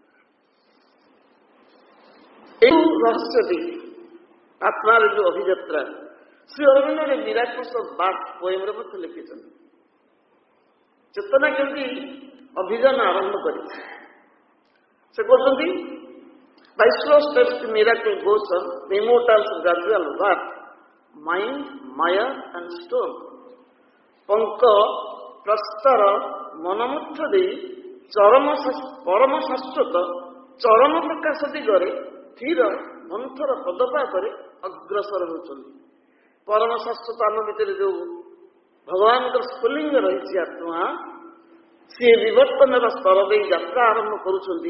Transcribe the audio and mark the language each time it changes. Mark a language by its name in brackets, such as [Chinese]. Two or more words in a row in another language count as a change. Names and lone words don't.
[Odia] ଏଇ ରହସ୍ୟଟି ଆତ୍ମାର ଯୋଉ ଅଭିଯାତ୍ରା ଶ୍ରୀ ଅରବିନ୍ଦ ମିରାକଲ୍ସ ଅଫ୍ ବାର୍ଥ ପୋଏମରେ ମଧ୍ୟ ଲେଖିଛନ୍ତି। ଚେତନା କେମିତି ଅଭିଯାନ ଆରମ୍ଭ କରିଛି। ସେ କହୁଛନ୍ତି [English] by slow steps the miracle goes on, the immortals gradual work, mind, maya and stone. [Odia] ପଙ୍କ ପ୍ରସ୍ତର ମନମୁଗ୍ଧ ଦେଇ ପରମ ଶାଶ୍ୱତ ଚରମ ପ୍ରକାଶ ଦିଗରେ ଧୀର ମନ୍ଥର ପଦପାତରେ ଅଗ୍ରସର ହେଉଛନ୍ତି। ପରମ ଶାଶ୍ୱତ ଆମ ଭିତରେ ଯୋଉ ଭଗବାନଙ୍କର ସ୍ଫୁଲିଙ୍ଗ ରହିଛି ଆତ୍ମା, ସିଏ ବିବର୍ତ୍ତନର ସ୍ତର ଦେଇ ଯାତ୍ରା ଆରମ୍ଭ କରୁଛନ୍ତି।